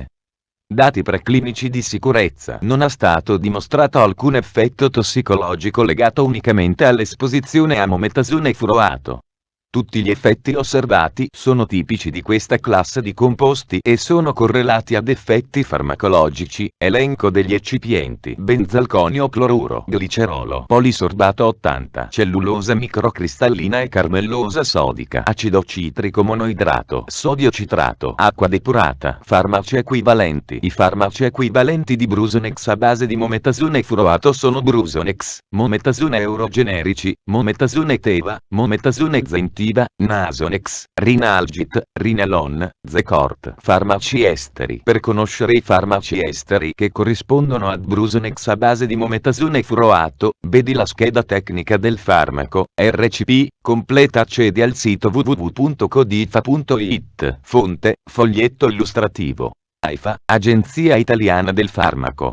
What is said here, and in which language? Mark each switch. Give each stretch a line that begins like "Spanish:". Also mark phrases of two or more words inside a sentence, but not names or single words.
Italian: Dati preclinici di sicurezza. Non è stato dimostrato alcun effetto tossicologico legato unicamente all'esposizione a mometasone furoato. Tutti gli effetti osservati sono tipici di questa classe di composti e sono correlati ad effetti farmacologici. Elenco degli eccipienti: benzalconio cloruro, glicerolo, polisorbato 80, cellulosa microcristallina e carmellosa sodica, acido citrico monoidrato, sodio citrato, acqua depurata. Farmaci equivalenti. I farmaci equivalenti di Brusonex a base di mometasone furoato sono Brusonex, mometasone eurogenerici, mometasone Teva, mometasone Zentiva, Nasonex, Rinalgit, Rinelon, Zecort. Farmaci esteri. Per conoscere i farmaci esteri che corrispondono ad Brusonex a base di mometasone furoato, vedi la scheda tecnica del farmaco, RCP, completa. Accedi al sito www.codifa.it. Fonte, foglietto illustrativo. AIFA, Agenzia Italiana del Farmaco.